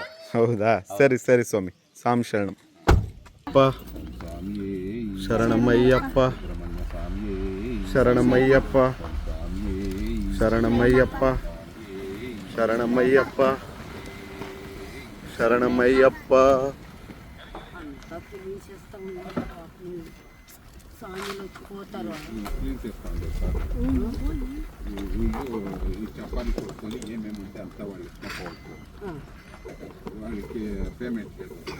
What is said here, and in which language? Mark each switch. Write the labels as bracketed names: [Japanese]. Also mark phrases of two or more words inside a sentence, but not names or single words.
[Kannada] ಹೌದಾ? ಸರಿ ಶರಣಂ. ಅಪ್ಪ ಶರಣಮಯ್ಯಪ್ಪ ಶರಣಮಯ್ಯಪ್ಪ ಶರಣಮಯ್ಯಪ್ಪ ಶರಣಮಯ್ಯಪ್ಪ ಶರಣಮಯ್ಯಪ್ಪ. [Telugu] చపాతీ కొట్టుకొని ఏమేమి ఉంటే అంతా వాళ్ళు వాళ్ళకి పేమెంట్ చేస్తారు.